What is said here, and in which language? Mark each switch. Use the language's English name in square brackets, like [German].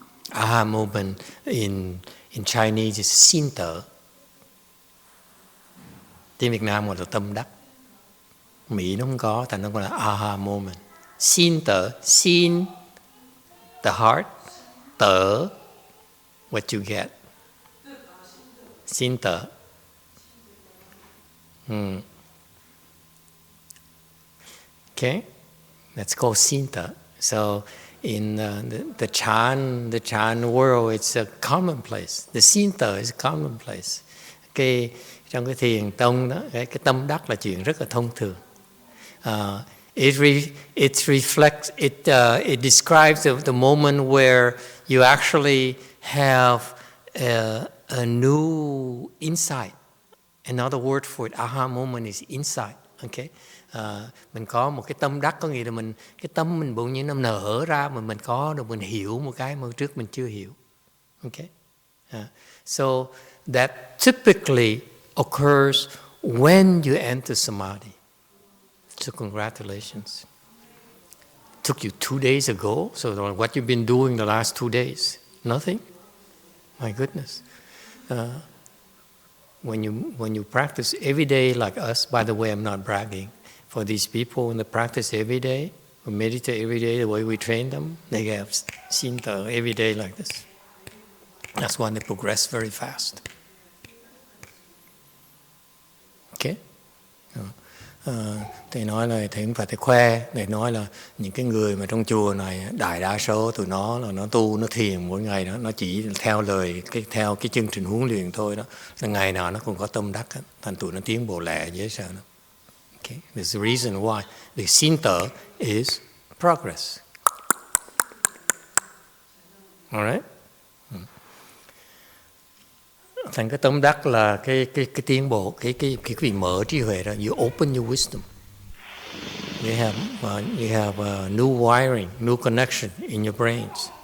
[English] Aha moment in Chinese is xin tở. [Vietnamese] Tiếng Việt Nam gọi là tâm đắc. Mỹ nó không có, thành nó gọi là aha moment. [English] Xin tở, xin the heart, tở what you get. Xin tở. Okay, that's called Sinta. So in the Chan world, it's a commonplace. The Sinta is a commonplace. Trong cái thiền tông đó, cái tâm đắc là chuyện rất là thông thường. It reflects, it describes the moment where you actually have a new insight. Another word for it, aha moment, is insight. Okay. [Vietnamese] Mình có một cái tâm đắc, có nghĩa là cái tâm mình bỗng nhiên nó nở ra, mà mình có được, mình hiểu một cái mà trước mình chưa hiểu. [English] Okay. So that typically occurs when you enter samadhi. So congratulations. It took you 2 days ago. So what you've been doing the last 2 days? Nothing? My goodness. When you practice every day like us, by the way, I'm not bragging, for these people, when they practice every day, or meditate every day the way we train them, they have Sinta every day like this. That's why they progress very fast. Okay? [Vietnamese] Thầy nói là thầy cũng phải khoe, để nói là những cái người mà trong chùa này, đại đa số tụi nó là nó tu, nó thiền mỗi ngày đó, nó chỉ theo lời, theo cái chương trình huấn luyện thôi đó, là ngày nào nó cũng có tâm đắc hết, thành tụi nó tiến bộ lẹ dễ sợ lắm. [English] Okay? There's a reason why the Sinta is progress. Alright? [Vietnamese] Thành cái tâm đắc là cái tiến bộ, cái vị mở trí huệ đó. [English] You open your wisdom. You have a new wiring, new connection in your brains.